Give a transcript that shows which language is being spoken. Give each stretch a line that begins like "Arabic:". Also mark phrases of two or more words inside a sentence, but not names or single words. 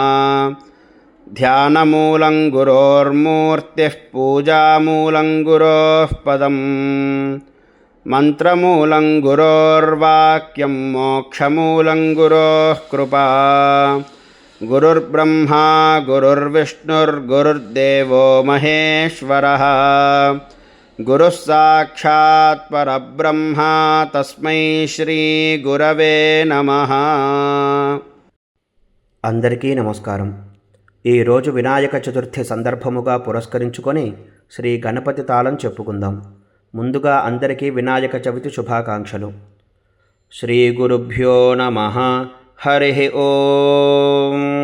Sanskrit: ध्यानमूलं गुरोर्मूर्तिः पूजामूलं गुरोः पदम् मन्त्रमूलं गुरोर्वाक्यं मोक्षमूलं गुरोः कृपा। गुरुर्ब्रह्मा गुरुर्विष्णुर्गुरुर्देवो महेश्वरः, गुरुः साक्षात् परब्रह्म तस्मै శ్రీ గురవే నమః.
Telugu: అందరికీ నమస్కారం. ఈరోజు వినాయక చతుర్థి సందర్భముగా పురస్కరించుకొని శ్రీ గణపతి తాళం చెప్పుకుందాం. ముందుగా అందరికీ వినాయక చవితి శుభాకాంక్షలు.
Sanskrit: శ్రీ గురుభ్యో నమః. హరి ఓం.